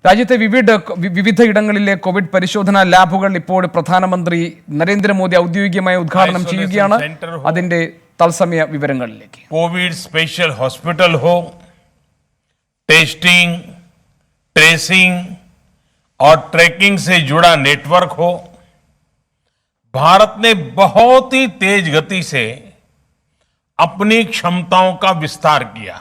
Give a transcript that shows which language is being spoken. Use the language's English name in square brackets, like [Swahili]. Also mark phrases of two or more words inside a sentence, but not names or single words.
[Malayalam] രാജ്യത്തെ വിവിധയിടങ്ങളിലെ കോവിഡ് പരിശോധനാ ലാബുകൾ ഇപ്പോൾ പ്രധാനമന്ത്രി നരേന്ദ്രമോദി ഔദ്യോഗികമായി ഉദ്ഘാടനം ചെയ്യുകയാണ്. അതിന്റെ തത്സമയ വിവരങ്ങളിലേക്ക്. [English] covid special hospital [Hindi] हो, [English] testing, tracing [Hindi] और ट्रैकिंग से जुड़ा नेटवर्क हो, भारत ने बहुत ही तेज गति से अपनी क्षमताओं का विस्तार किया.